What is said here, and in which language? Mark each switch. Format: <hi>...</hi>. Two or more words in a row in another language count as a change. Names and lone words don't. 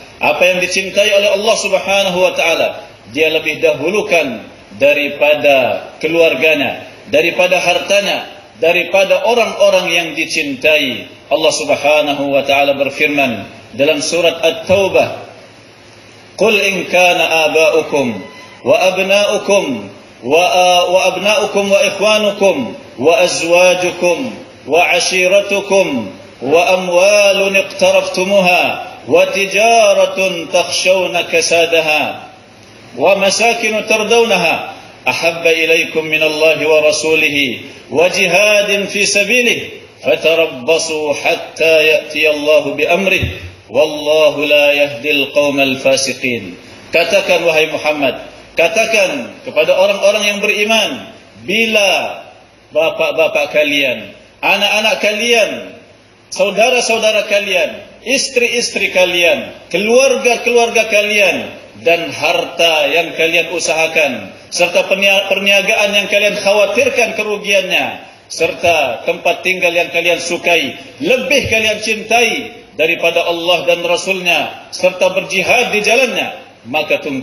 <id>Apa yang dicintai oleh Allah</id> <ar>سبحانه وتعالى</ar> <id>dia lebih dahulukan daripada keluarganya, daripada hartanya, daripada orang-orang yang dicintai. Allah</id> <ar>سبحانه وتعالى</ar> <id>berfirman dalam surat At-Taubah,</id> <ar>"قل إن كان آباؤكم وأبناؤكم وأبناؤكم وإخوانكم وأزواجكم وعشيرتكم وأموال اقترفتموها وتجارة تخشون كسادها ومساكن ترضونها أحب إليكم من الله ورسوله وجهاد في سبيله فتربصوا حتى يأتي الله بأمره والله لا يهدي القوم الفاسقين."</ar> <id>Katakan wahai Muhammad, katakan kepada orang-orang yang beriman, bila bapak-bapak kalian, anak-anak kalian, saudara-saudara kalian, istri-istri kalian, keluarga-keluarga kalian, dan harta yang kalian usahakan, serta perniagaan yang kalian khawatirkan kerugiannya, serta tempat tinggal yang kalian sukai, lebih kalian cintai daripada Allah dan Rasulnya, serta berjihad di jalannya, maka</id>